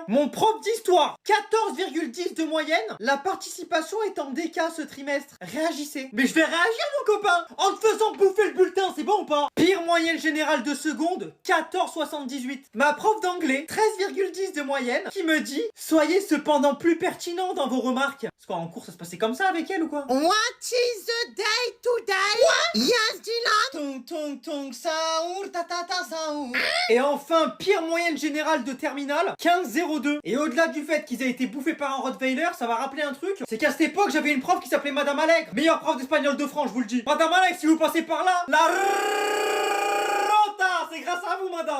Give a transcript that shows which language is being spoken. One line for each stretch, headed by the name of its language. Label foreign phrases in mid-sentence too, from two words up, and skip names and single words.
French: Mon prof d'histoire, 14,10 de moyenne. La participation est en déca ce trimestre. Réagissez. Mais je vais réagir mon copain, en te faisant bouffer le bulletin, c'est bon ou pas? Pire moyenne générale de seconde, 14,78. Ma prof d'anglais, 13,10 de moyenne, qui me dit « Soyez cependant plus pertinent dans vos remarques ». Parce qu'en cours ça se passait comme ça avec elle ou quoi?
English: What is the day today? What? Yes, Dylan. Tung tung tung saour ta ta ta saour.
French: Et enfin, pire moyenne générale de terminale, 15,02. Et au-delà du fait qu'ils aient été bouffés par un Rottweiler, ça va rappeler un truc, c'est qu'à cette époque j'avais une prof qui s'appelait Madame Alec, meilleure prof d'espagnol de France, je vous le dis. Madame Alec, si vous passez par là, la rota, c'est grâce à vous madame.